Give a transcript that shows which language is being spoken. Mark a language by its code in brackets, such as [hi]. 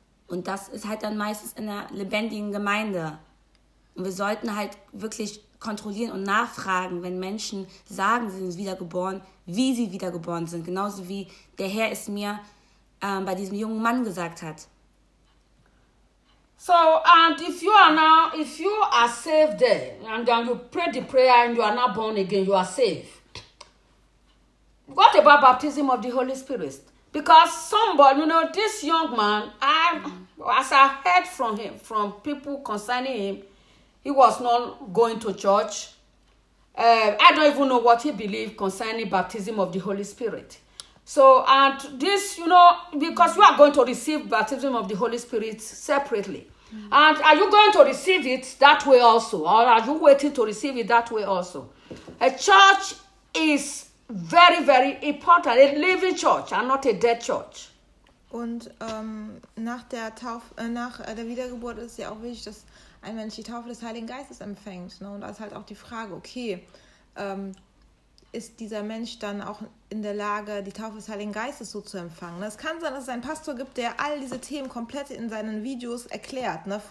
[de] Und das ist halt dann meistens in einer lebendigen Gemeinde. Und wir sollten halt wirklich kontrollieren und nachfragen, wenn Menschen sagen, sie sind wiedergeboren, wie sie wiedergeboren sind. Genauso wie der Herr es mir bei diesem jungen Mann gesagt hat. [en] So, and if you are now, if you are saved there, and then you pray the prayer and you are now born again, you are saved. What about baptism of the Holy Spirit? Because somebody, you know, this young man, as I heard from him, from people concerning him, he was not going to church. I don't even know what he believed concerning baptism of the Holy Spirit. So, and this, you know, because you are going to receive baptism of the Holy Spirit separately. Mm-hmm. And are you going to receive it that way also? Or are you waiting to receive it that way also? A church is very, very important. A living church and not a dead church. [de] Und nach der Taufe, nach der Wiedergeburt ist es ja auch wichtig, dass ein Mensch die Taufe des Heiligen Geistes empfängt. Ne? Und da ist halt auch die Frage, okay, ist dieser Mensch dann auch in der Lage, die Taufe des Heiligen Geistes so zu empfangen? Es kann sein, dass es einen Pastor gibt, der all diese Themen komplett in seinen Videos erklärt, ne?